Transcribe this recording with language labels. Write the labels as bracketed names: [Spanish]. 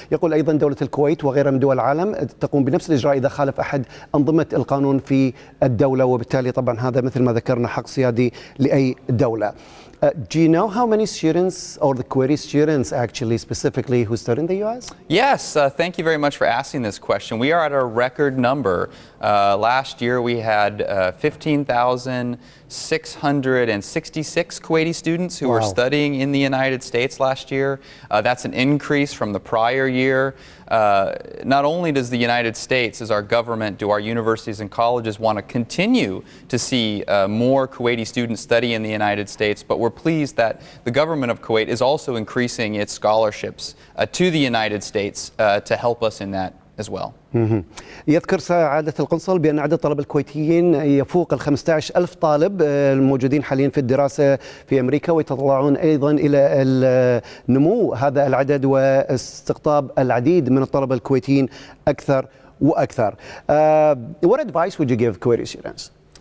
[Arabic] يقول أيضا دولة الكويت وغيرها من دول العالم تقوم بنفس الإجراء إذا خالف أحد أنظمة القانون في الدولة، وبالتالي طبعا هذا مثل ما ذكرنا حق سيادي لأي دولة. [English] Do you know how many students or the Kuwaiti students actually specifically who study in the U.S.? Yes, thank you very much for asking this question. We are at a record number. Last year we had 15,666 Kuwaiti students who were studying in the United States last year. That's an increase from the prior year. Not only does the United States, as our government, do our universities and colleges want to continue to see more Kuwaiti students study in the United States, but we're pleased that the government of Kuwait is also increasing its scholarships to the United States to help us in that as well. [Arabic] يذكر سعادة القنصل بأن عدد الطلبة الكويتيين يفوق 15,000 طالب الموجودين حاليا في الدراسة في أمريكا، ويتطلعون أيضا إلى نمو هذا العدد واستقطاب العديد من الطلبة الكويتيين أكثر وأكثر. [English] What advice would you give Kuwaiti students?